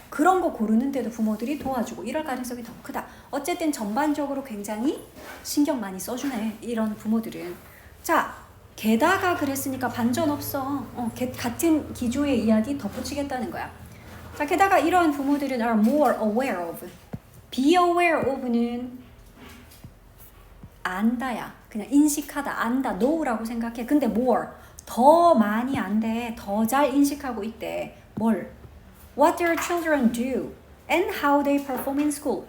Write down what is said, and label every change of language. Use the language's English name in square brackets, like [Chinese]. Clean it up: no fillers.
[Korean] 그런 거 고르는데도 부모들이 도와주고 이럴 가능성이 더 크다. 어쨌든 전반적으로 굉장히 신경 많이 써주네, 이런 부모들은. 자, 게다가 그랬으니까 반전 없어. 같은 기조의 이야기 덧붙이겠다는 거야. 자, 게다가 이런 부모들은 [English] are more aware of. [Korean] be aware of는 안다야. 그냥 인식하다, 안다, know라고 생각해. 근데 more. 더 많이 안돼. 더 잘 인식하고 있대. 뭘? [English] What their children do and how they perform in school.